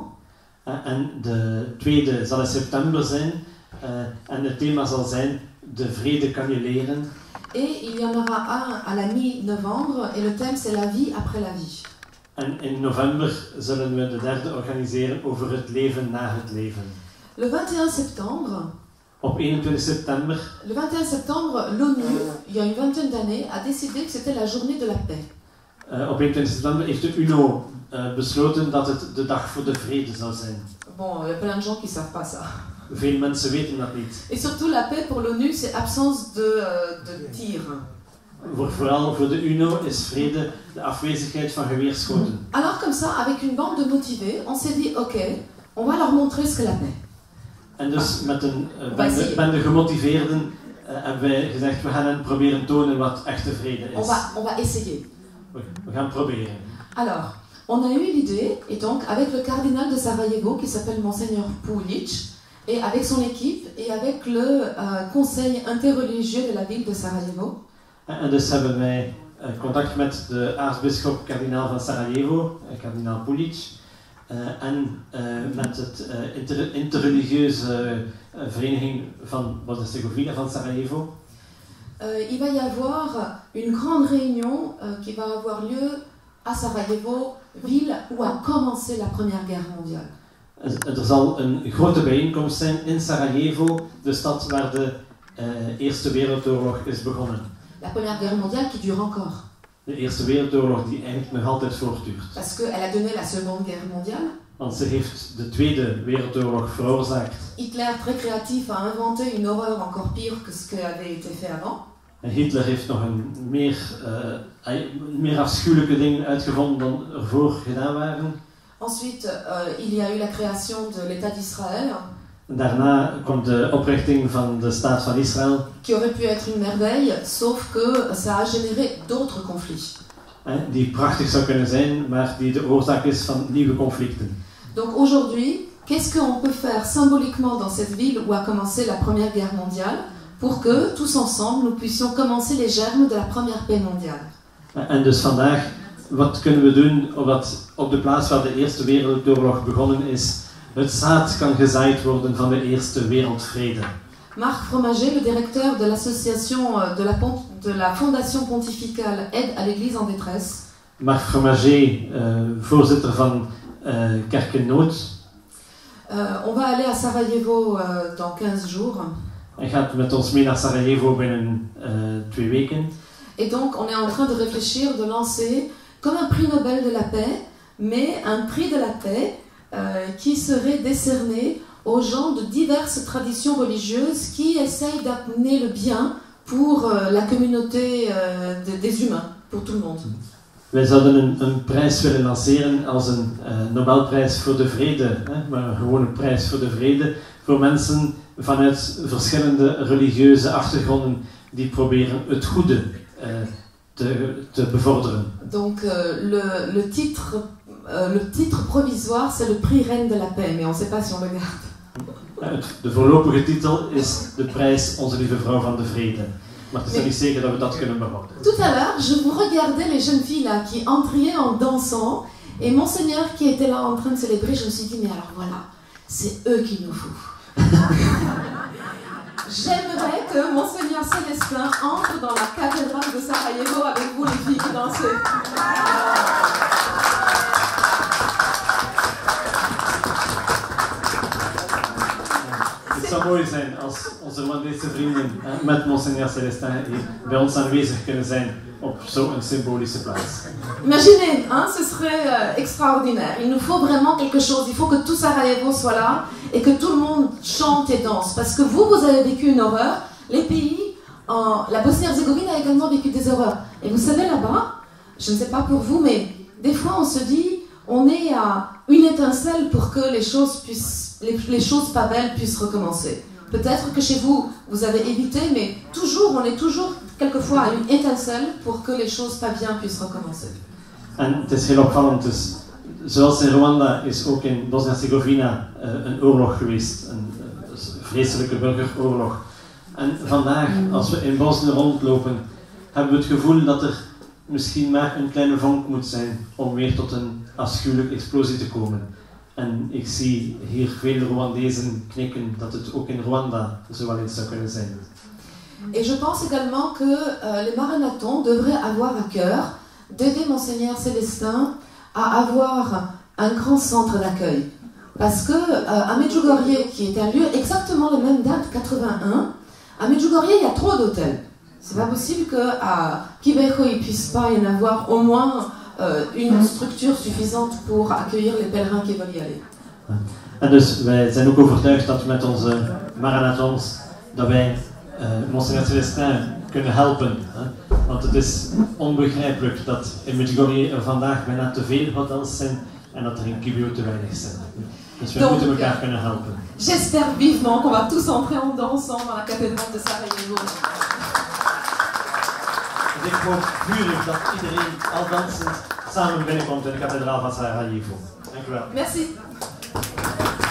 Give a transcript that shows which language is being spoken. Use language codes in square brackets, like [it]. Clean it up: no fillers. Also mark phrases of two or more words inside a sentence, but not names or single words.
[nl] En de tweede zal in september zijn en het thema zal zijn de vrede kan je leren. [fr] Et il y en aura un à la mi-novembre et le thème c'est la vie après la vie. [nl] En in november zullen we de derde organiseren over het leven na het leven. [fr] Le 21 septembre, [nl] op 21 september, [fr] le 21 septembre, l'ONU, il y a une vingtaine d'années, a décidé que c'était la journée de la paix. [nl] Op 21 september heeft de UNO besloten dat het de dag voor de vrede zou zijn. [fr] Bon, il y a plein de gens qui ne savent pas ça. [nl] veel mensen weten dat niet. [fr] Et surtout, la paix pour l'ONU, c'est absence de tir. [nl] Vooral voor de UNO is vrede de afwezigheid van geweerschoten. [fr] Alors comme ça, avec une bande de motivés, on s'est dit, ok, on va leur montrer ce qu'est la paix. [nl] En dus met een bende gemotiveerden hebben wij gezegd, we gaan hen proberen tonen wat echte vrede is. [fr] On va essayer. [nl] We gaan proberen. [fr] Alors, on a eu l'idée, et donc avec le cardinal de Sarajevo, qui s'appelle Monseigneur Pulic, et avec son équipe, et avec le conseil interreligieux de la ville de Sarajevo. [nl] En dus hebben wij contact met de aartsbisschop kardinaal van Sarajevo, kardinaal Pulic, en met het interreligieuze vereniging van Bosnië-Herzegovina van Sarajevo. [fr] Il va y avoir une grande réunion qui va avoir lieu à Sarajevo, ville où a commencé la Première Guerre mondiale. [nl] Er zal een grote bijeenkomst zijn in Sarajevo, de stad waar de Eerste Wereldoorlog is begonnen. [fr] La Première Guerre mondiale qui dure encore. [nl] De Eerste Wereldoorlog die eigenlijk nog altijd voortduurt. [fr] Parce qu'elle a donné la Seconde Guerre mondiale. [nl] Want ze heeft de Tweede Wereldoorlog veroorzaakt. [fr] Hitler, très créatif, a inventé une horreur encore pire que ce qui avait été fait avant. [nl] En Hitler heeft nog een meer afschuwelijke dingen uitgevonden dan ervoor gedaan waren. [fr] Ensuite, il y a eu la création de l'État d'Israël. [nl] Daarna komt de oprichting van de staat van Israël. [fr] Qui aurait pu être une merveille, sauf que ça a généré d'autres conflits. [nl] Die prachtig zou kunnen zijn, maar die de oorzaak is van nieuwe conflicten. [fr] Donc aujourd'hui, qu'est-ce qu'on peut faire symboliquement dans cette ville où a commencé la Première Guerre mondiale pour que, tous ensemble, nous puissions commencer les germes de la Première Paix mondiale? [nl] En dus vandaag, wat kunnen we doen op de plaats waar de Eerste Wereldoorlog begonnen is, het zaad kan gezaaid worden van de Eerste Wereldvrede. [fr] Marc Fromager, le directeur de l'association de la Fondation Pontificale Aide à l'Église en détresse. [nl] Marc Fromager, voorzitter van Kerk in Nood. [fr] On va aller à Sarajevo dans 15 jours. [nl] Hij gaat met ons mee naar Sarajevo binnen 2 weken. [fr] Et donc on est en train de réfléchir, de lancer comme un prix Nobel de la paix, mais un prix de la paix qui serait décerné aux gens de diverses traditions religieuses qui essayent d'amener le bien pour la communauté des humains, pour tout le monde. [nl] Wij zouden een prijs willen lanceren als een Nobelprijs voor de vrede, maar gewoon een prijs voor de vrede voor mensen vanuit verschillende religieuze achtergronden die proberen het goede te bevorderen. [fr] Donc le titre provisoire, c'est le prix Reine de la Paix, mais on ne sait pas si on le garde. [nl] De voorlopige titel is de prijs Onze Lieve Vrouw van de Vrede. Maar het is niet zeker dat we dat kunnen behouden. [fr] Tout à l'heure, je vous regardais les jeunes filles là qui entraient en dansant, et Monseigneur qui était là en train de célébrer, je me suis dit mais alors voilà, c'est eux qu'il nous faut. J'aimerais que Monseigneur Célestin entre dans la cathédrale de Sarajevo avec vous les filles qui dansez. [nl] Het zou mooi zijn als onze Mandese vrienden met Monseigneur Célestin bij ons aanwezig kunnen zijn op zo'n symbolische plaats. [fr] Imaginez, hein, ce serait extraordinaire. Il nous faut vraiment quelque chose. Il faut que tout Sarajevo soit là et que tout le monde chante et danse. Parce que vous avez vécu une horreur. Les pays, la Bosnie-Herzégovine a également vécu des horreurs. Et vous savez là-bas, je ne sais pas pour vous, mais des fois on se dit, on est à une étincelle pour que les choses pas belles puissent recommencer. Peut-être que chez vous, vous avez évité, mais on est toujours quelquefois à une étincelle pour que les choses pas bien puissent recommencer. [nl] En het is heel opvallend, dus, zoals in Rwanda is ook in Bosnië-Herzegovina een oorlog geweest, een vreselijke burgeroorlog. En vandaag, als we in Bosnië rondlopen, hebben we het gevoel dat er misschien maar een kleine vonk moet zijn om weer tot een afschuwelijke explosie te komen. En ik zie hier veel Rwandezen knikken dat het ook in Rwanda zo wel eens zou kunnen zijn. [fr] Et je pense également que les Maranatons devraient avoir à cœur d'aider Monseigneur Célestin à avoir un grand centre d'accueil. Parce que à Medjugorje, qui est un lieu exactement la même date, 81, à Medjugorje il y a trop d'hôtels. C'est pas possible qu'à Kibeho il ne puisse pas y en avoir au moins une structure suffisante pour accueillir les pèlerins qui veulent y aller. [nl] En dus wij zijn ook overtuigd dat we met onze marathons, dat wij Monseigneur Celestin kunnen helpen. Hè? Want het is onbegrijpelijk dat in Medjugorje er vandaag bijna te veel hotels zijn en dat er in Kibio te weinig zijn. Dus we moeten elkaar kunnen helpen. [fr] J'espère vivement qu'on va tous entrer en danse ensemble à la cathédrale de Sarajevo. [nl] Dus ik hoop vurig dat iedereen al dansend samen binnenkomt in de kathedraal van Sarajevo. Dank u wel. [fr] Merci.